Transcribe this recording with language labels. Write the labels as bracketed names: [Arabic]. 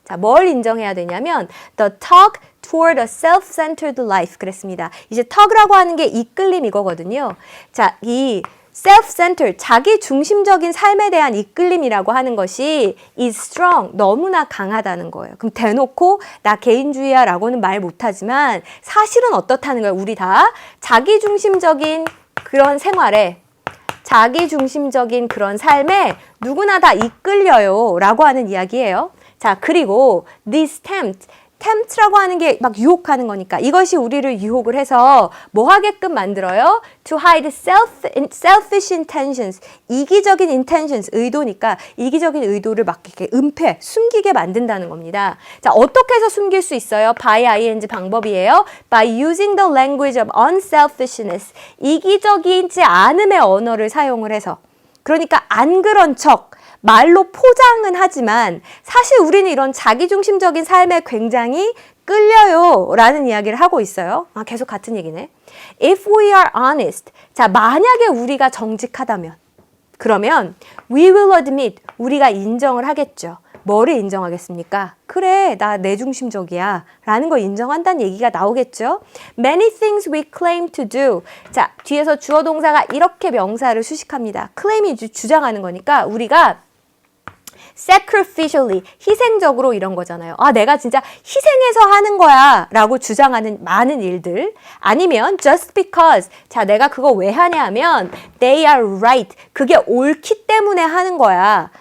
[Korean] 자, 뭘 인정해야 되냐면 [English] the talk toward a self-centered life 그랬습니다. [Korean] 이제 talk라고 하는 게 이끌림 이거거든요. 자, 이 self-centered, 자기 중심적인 삶에 대한 이끌림이라고 하는 것이 [English] is strong, [Korean] 너무나 강하다는 거예요. 그럼 대놓고 나 개인주의야 라고는 말 못하지만 사실은 어떻다는 거예요. 우리 다 자기 중심적인 그런 생활에 자기중심적인 그런 삶에 누구나 다 이끌려요 라고 하는 이야기예요. 자, 그리고 this tempt라고 하는 게 막 유혹하는 거니까 이것이 우리를 유혹을 해서 뭐 하게끔 만들어요? [English] To hide selfish intentions. [Korean] 이기적인 intentions, 의도니까 이기적인 의도를 막 이렇게 은폐, 숨기게 만든다는 겁니다. 자, 어떻게 해서 숨길 수 있어요? [English] by ing [Korean] 방법이에요. [English] By using the language of unselfishness. [Korean] 이기적이지 않음의 언어를 사용을 해서. 그러니까 안 그런 척. 말로 포장은 하지만 사실 우리는 이런 자기중심적인 삶에 굉장히 끌려요 라는 이야기를 하고 있어요. 계속 같은 얘기네. [English] If we are honest. [Korean] 자, 만약에 우리가 정직하다면 그러면 [English] we will admit. [Korean] 우리가 인정을 하겠죠. 뭐를 인정하겠습니까? 그래, 나 내중심적이야 라는 걸 인정한다는 얘기가 나오겠죠. [English] Many things we claim to do. [Korean] 자, 뒤에서 주어 동사가 이렇게 명사를 수식합니다. claim이 주장하는 거니까 우리가 sacrificially, 희생적으로 이런 거잖아요. 아, 내가 진짜 희생해서 하는 거야 라고 주장하는 많은 일들. 아니면 just because, 자, 내가 그거 왜 하냐 하면 [English] they are right, [Korean] 그게 옳기 때문에 하는 거야.